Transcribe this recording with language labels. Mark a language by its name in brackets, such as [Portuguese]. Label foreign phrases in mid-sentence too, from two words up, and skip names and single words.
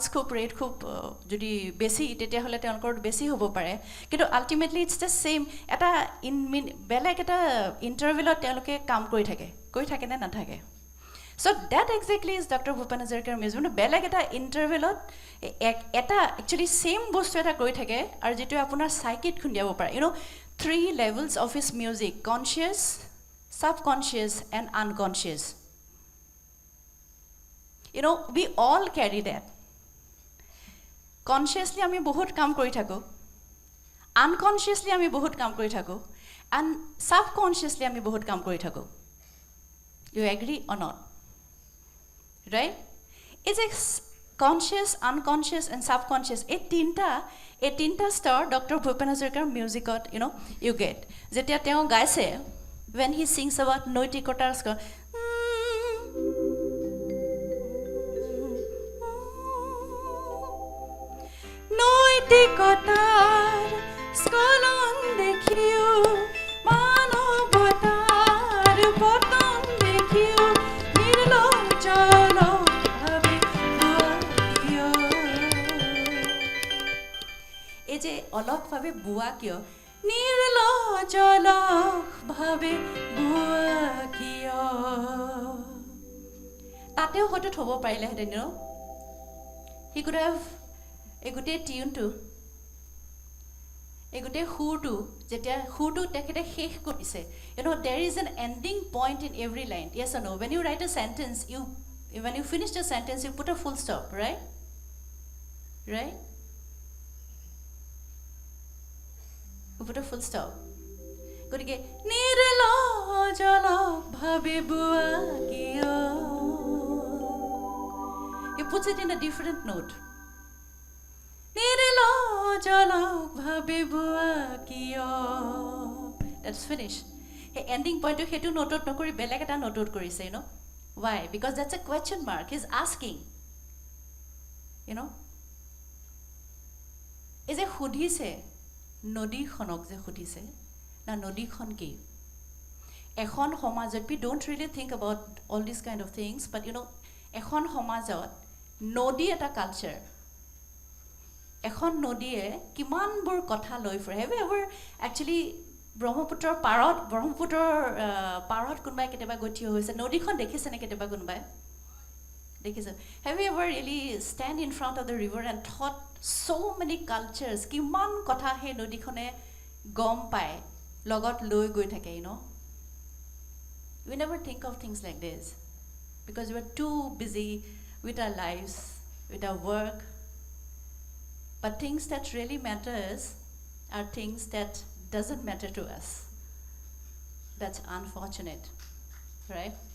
[Assamese] খুব ৰেট খুব যদি বেছি তেতিয়াহ'লে তেওঁলোকৰ বেছি হ'ব পাৰে কিন্তু [English] ultimately it's the same [Assamese] এটা বেলেগ এটা ইণ্টাৰভেলত তেওঁলোকে কাম কৰি থাকে নে নাথাকে [English] so that exactly is [Assamese] ডক্টৰ ভূপেন হাজৰিকাৰ মিউজিক মানে বেলেগ এটা ইণ্টাৰভেলত এটা [English] actually same [Assamese] বস্তু এটা কৰি থাকে আৰু যিটোৱে আপোনাৰ চাইকিত খুন্দিয়াব পাৰে [English] 3 levels of his music conscious subconscious and unconscious we all carry that consciously [Assamese] আমি বহুত কাম কৰি থাকো unconsciously আমি বহুত কাম কৰি থাকো [English] and subconsciously [Assamese] আমি বহুত কাম কৰি থাকো [English] you agree or not right is a conscious unconscious and subconscious [Assamese] এই তিনটা স্তৰ ডক্টৰ ভূপেন হাজৰিকাৰ মিউজিকত [English] you get [Assamese] যেতিয়া তেওঁ গাইছে [English] when he sings about [Assamese] নৈতিকতাৰ নৈতিকতাৰ স্কলন দেখিও মানৱতাৰ পতন দেখিও নিৰ্লজ্জলভাৱে বুৱা এই যে অলপভাৱে বুৱা কিয় নিৰ্লজ্জলভাৱে বুৱা কিয় তাতেও হয়তো থ'ব পাৰিলেহেঁতেন [English] he could have [Assamese] এই গোটেই টিউনটো এই গোটেই সুৰটো যেতিয়া সুৰটো তেখেতে শেষ কৰিছে [English] there is an ending point in every line yes or no when you write a sentence when you finish the sentence you put a full stop right you put a full stop [Assamese] গতিকে নিৰ্লজ্জলভাৱে বুৱা কিয় [English] he puts it in a different note [Assamese] নিৰ্লজ্জলভাৱে বুৱা কিয় [English] that's finished he ending point [Assamese] হেতু নোটত নকৰি বেলেগ এটা নোটত কৰিছে [English] why because that's a question mark he's asking [Assamese] এই যে সুধিছে নদীখনক যে সুধিছে না নদীখন কি এখন সমাজত [English] we don't really think about all these kind of things but [Assamese] এখন সমাজত নদী এটা কালচাৰ এখন নদীয়ে কিমানবোৰ কথা লৈ ফুৰে [English] have you ever actually [Assamese] ব্ৰহ্মপুত্ৰৰ পাৰত কোনোবাই কেতিয়াবা গঠি হৈছে নদীখন দেখিছে নে কেতিয়াবা কোনোবাই দেখিছে [English] have you ever really stand in front of the river and thought so many cultures [Assamese] কিমান কথা হে নদীখনে গম পায় লগত লৈ গৈ থাকে [English] we never think of things like this because we are too busy with our lives with our work but things that really matters are things that doesn't matter to us that's unfortunate right